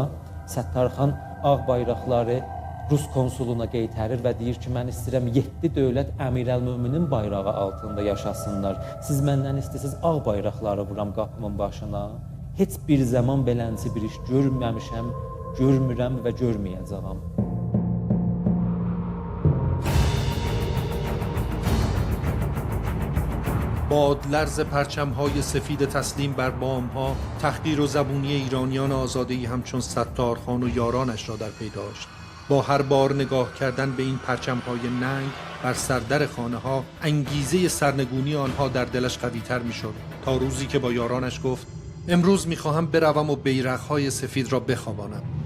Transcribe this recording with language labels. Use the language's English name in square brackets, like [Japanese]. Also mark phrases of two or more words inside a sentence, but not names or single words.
[Azerbaijani] Səttarxan ağ bayraqları Rus konsuluna qeytərir və deyir ki, mən istəyirəm 7 dövlət əmirəl-möminin bayrağı altında yaşasınlar. Siz məndən istəyirsiniz ağ bayraqları vuram qapımın başına. Heç bir zaman belənci bir iş görməmişəm, görmürəm və görməyəcəyəm. [Persian] بادلرز پرچم‌های سفید تسلیم بر بام‌ها تحقیر و زبونی ایرانیان آزاده‌ای همچون ستارخان و یارانش را در پی داشت. با هر بار نگاه کردن به این پرچم‌های ننگ بر سردر خانه‌ها انگیزه سرنگونی آنها در دلش قوی‌تر می‌شد تا روزی که با یارانش گفت امروز می‌خواهم بروم و بیرق‌های سفید را بخوابانم.